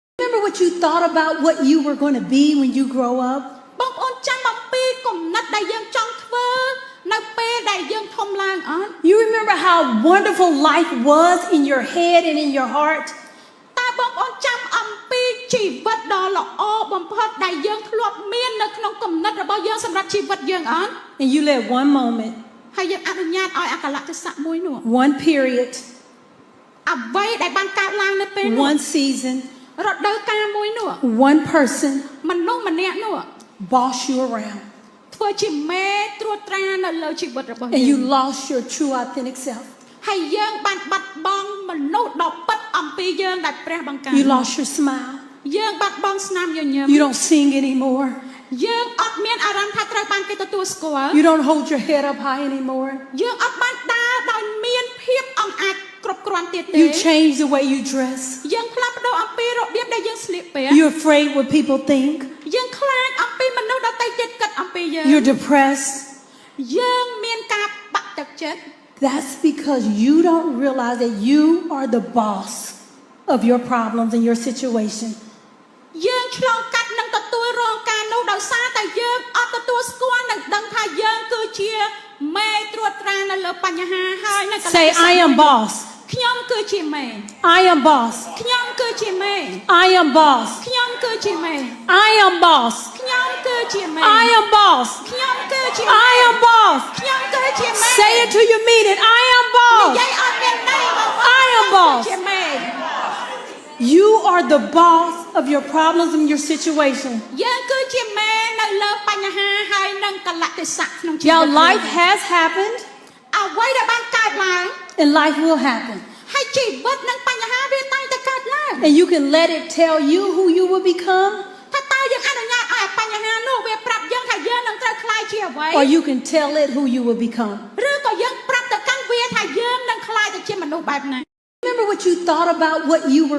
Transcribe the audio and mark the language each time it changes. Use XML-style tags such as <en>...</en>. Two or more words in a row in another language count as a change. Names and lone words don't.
<en>Remember what you thought about what you were going to be when you grow up?</en> <km>បងប្អូនចាំអំពីគំនិតដែលយើងចង់ធ្វើនៅពេលដែលយើងធំឡើងអត់</km> <en>You remember how wonderful life was in your head and in your heart?</en> <km>តើបងប្អូនចាំអំពីជីវិតដ៏ល្អបំផុតដែលយើងធ្លាប់មាននៅក្នុងគំនិតរបស់យើងសម្រាប់ជីវិតយើងអត់</km> <en>And you let one moment,</en> <km>ហើយយើងអនុញ្ញាតឲ្យអកលៈទេសៈមួយនោះ</km> <en>one period,</en> <km>អ្វីដែលបានកើតឡើងនៅពេលនោះ</km> <en>one season,</en> <km>រដូវកាលមួយនោះ</km> <en>one person</en> <km>មនុស្សម្នាក់នោះ</km> <en>boss you around.</en> <km>ធ្វើជាមេត្រួតត្រានៅលើជីវិតរបស់</km> <en>And</en> <km>យើ</km> <en>you</en> <km>ង</km> <en>lost your true authentic self.</en> <km>ហើយយើងបានបាត់បង់មនុស្សដ៏ពិតអំពីយើងដែលព្រះបង្កើត</km> <en>You lost your smile.</en> <km>យើងបាត់បង់ស្នាមញញឹម</km> <en>You don't sing anymore.</en> <km>យើងអត់មានអារម្មណ៍ថាត្រូវបានគេទទួលស្គាល់</km> <en>You don't hold your head up high anymore.</en> <km>យើងអត់បានដើរដោយមានភាពអង្អាចគ្រប់គ្រាន់ទៀតទេ</km> <en>You change the way you dress.</en> <km>យើងផ្លាស់ប្ដូរអំពីរបៀបដែលយើងស្លៀកពាក់</km> <en>You're afraid what people think.</en> <km>យើងខ្លាចអំពីមនុស្សដទៃទៀតគិតអំពីយើង</km> <en>You're depressed.</en> <km>យើងមានការបាក់ទឹកចិត្ត</km> <en>That's because you don't realize that you are the boss of your problems and your situation.</en> <km>យើងឆ្លងកាត់នឹងទទួលរងការនោះដោយសារតែយើងអត់ទទួលស្គាល់និងដឹងថាយើងគឺជាមេត្រួតត្រានៅលើបញ្ហាហើយនៅកន្លែង</km> <en>Say, I am boss.</en> <km>ខ្ញុំគឺជាមេ</km> <en>I am boss.</en> <km>ខ្ញុំគឺជាមេ</km> <en>I am boss.</en> <km>ខ្ញុំគឺជាមេ</km> <en>I am boss.</en> <km>ខ្ញុំគឺជាមេ</km> <en>I am boss.</en> <km>ខ្ញុំគឺជា</km> <en>I am boss.</en> <km>ខ្ញុំគឺជាមេ</km> <en>Say it till you mean it. I am</en> <km>និ</km> <en>boss.</en> <km>យាយអត់មានន័យបងប្អូន</km> <en>I am boss.</en> <km>ជាមេ</km> <en>You are the boss of your problems and your situation.</en> <km>យើងគឺជាមេនៅលើបញ្ហាហើយនឹងកលៈទេសៈក្នុងជីវិត</km> <en>Your life has happened</en> <km>អ្វីដែលបានកើតឡើង</km> <en>and life will happen.</en> <km>ហើយជីវិតនិងបញ្ហាវាតែងតែកើតឡើង</km> <en>And you can let it tell you who you will become,</en> <km>ថាតើយើងអនុញ្ញាតឲ្យបញ្ហានោះវាប្រាប់យើងថាយើងនឹងត្រូវខ្លាយជាអ្វី</km> <en>or you can tell it who you will become.</en> <km>ឬក៏យើងប្រាប់ទៅកាន់វាថាយើងនឹងខ្លាយទៅជាមនុស្សបែបណា</km> <en>Remember what you thought about what you were</en>